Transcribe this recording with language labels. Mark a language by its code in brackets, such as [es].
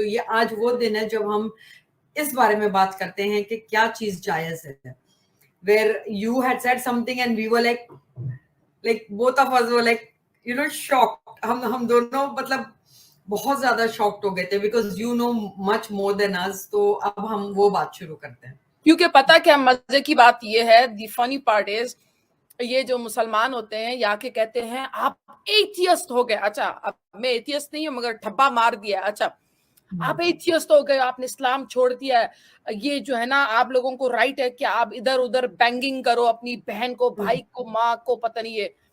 [hi] आज वो दिन है जब हम इस बारे में बात करते हैं कि क्या चीज जायज है. [en] Where you had said something and we were like both of us were like, shocked. [hi] हम दोनों मतलब बहुत ज्यादा शॉक्ड हो गए थे [en] because you know much more than us. [hi] तो अब हम वो बात शुरू करते हैं. क्योंकि पता क्या मजे की बात ये है, [en] the funny part is, [hi] ये जो मुसलमान होते हैं यहाँ के कहते हैं आप एथियस्ट हो गए. अच्छा, अब मैं एथियस्ट नहीं हूँ मगर ठप्पा मार दिया. अच्छा, आप एथियस्ट हो गए, आपने इस्लाम छोड़ दिया है, ये जो है ना आप लोगों को राइट है कि आप इधर उधर बैंगिंग करो अपनी बहन को, भाई को, माँ को, पता नहीं है.